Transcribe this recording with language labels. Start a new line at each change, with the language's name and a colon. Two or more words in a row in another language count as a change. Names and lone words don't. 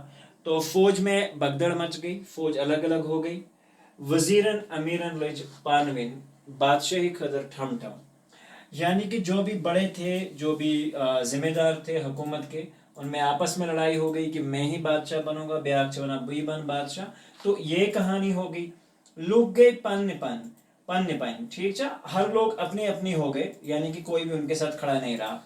Urdu: تو فوج میں بگدڑ مچ گئی، فوج الگ الگ ہو گئی.
Kashmiri: وزیرن امیرن لج پانوین بادشاہی خاطر ٹھم ٹھم.
Urdu: یعنی کہ جو بھی بڑے تھے، جو بھی ذمہ دار تھے حکومت کے، ان میں آپس میں لڑائی ہو گئی کہ میں ہی بادشاہ بنوں گا،
Kashmiri: بیاک چونا بئی بن بادشاہ.
Urdu: تو یہ کہانی ہو گئی. لوگ گئے
Kashmiri: پن پن.
Urdu: ٹھیک چا، ہر لوگ اپنی اپنی ہو گئے، یعنی کہ کوئی بھی ان کے ساتھ کھڑا نہیں رہا.